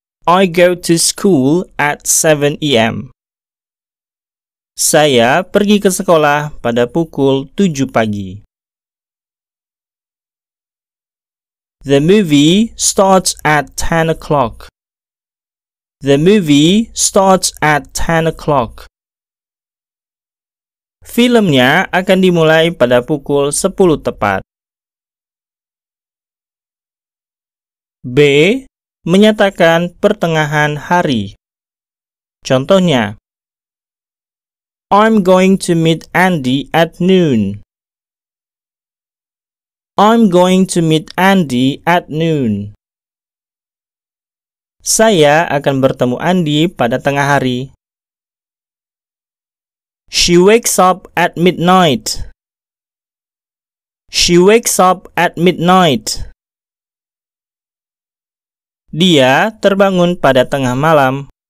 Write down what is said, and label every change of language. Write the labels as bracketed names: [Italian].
[English] I go to school at 7 a.m. [Indonesian] Saya pergi ke sekolah pada pukul 7 pagi. [English] The movie starts at 10 o'clock. The movie starts at 10 o'clock. [Indonesian] Filmnya akan dimulai pada pukul 10 tepat. B. Menyatakan pertengahan hari. Contohnya, [English] I'm going to meet Andy at noon. I'm going to meet Andy at noon. [Indonesian] Saya akan bertemu Andy pada tengah hari. [English] She wakes up at midnight. She wakes up at midnight. [Indonesian] Dia terbangun pada tengah malam.